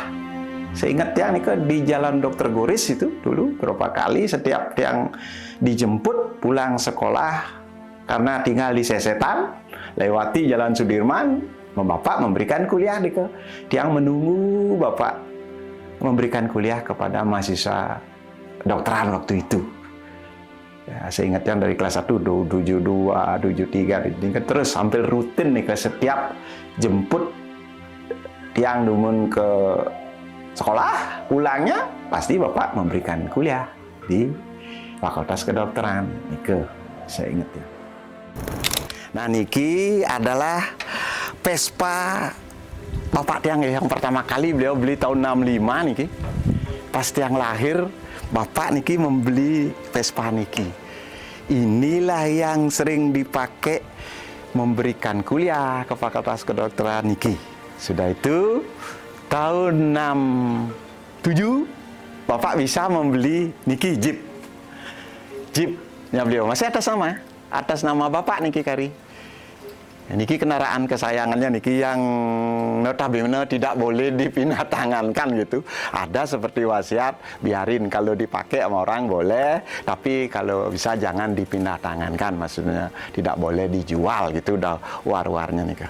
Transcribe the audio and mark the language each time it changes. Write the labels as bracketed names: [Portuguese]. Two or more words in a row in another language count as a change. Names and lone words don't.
[Indonesian] Seingat Tiang nih ke di Jalan Dr. Goris itu dulu berapa kali setiap Tiang dijemput pulang sekolah karena tinggal di Sesetan, lewati Jalan Sudirman, Bapak memberikan kuliah nih ke. Tiang menunggu Bapak memberikan kuliah kepada mahasiswa kedokteran waktu itu. Ya, saya ingat yang dari kelas 1, 72, 73, terus hampir rutin nih ke setiap jemput Tiang dumun ke sekolah, pulangnya pasti Bapak memberikan kuliah di Fakultas Kedokteran. Nike, saya ingat ya. Nah, niki adalah Vespa Bapak Tiang ya, yang pertama kali beliau beli tahun 65 niki. Pas Tiang lahir, Bapak niki membeli Vespa niki. Inilah yang sering dipakai memberikan kuliah ke Fakultas Kedokteran niki. Sudah itu tahun 67 Bapak bisa membeli niki Jeepnya beliau masih atas nama Bapak [Balinese] niki kari. [Indonesian] Niki kendaraan kesayangannya niki yang notabene tidak boleh dipindah tangankan gitu. Ada seperti wasiat, biarin kalau dipakai sama orang boleh, tapi kalau bisa jangan dipindah tangankan, maksudnya tidak boleh dijual gitu, udah war-warnya nih kak.